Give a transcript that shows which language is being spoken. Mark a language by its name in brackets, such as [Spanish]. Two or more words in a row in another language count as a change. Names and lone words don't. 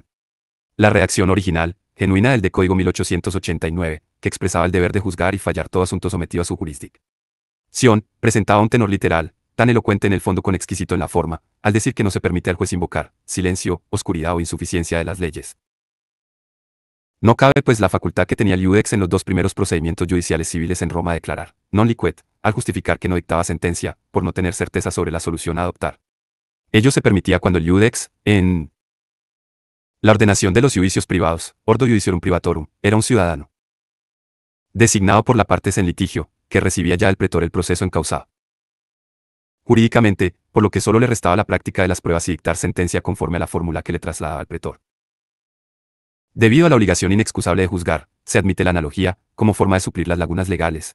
[Spanish] La redacción original, genuina del de Código 1889, que expresaba el deber de juzgar y fallar todo asunto sometido a su jurisdicción, presentaba un tenor literal, tan elocuente en el fondo como exquisito en la forma, al decir que no se permite al juez invocar silencio, oscuridad o insuficiencia de las leyes. No cabe pues la facultad que tenía el iudex en los dos primeros procedimientos judiciales civiles en Roma a declarar, [Latin] non liquet, [Spanish] al justificar que no dictaba sentencia, por no tener certeza sobre la solución a adoptar. Ello se permitía cuando el iudex, en la ordenación de los judicios privados, [Latin] ordo judiciarum privatorum, [Spanish] era un ciudadano designado por la partes en litigio, que recibía ya el pretor el proceso encausado jurídicamente, por lo que solo le restaba la práctica de las pruebas y dictar sentencia conforme a la fórmula que le trasladaba al pretor. Debido a la obligación inexcusable de juzgar, se admite la analogía, como forma de suplir las lagunas legales.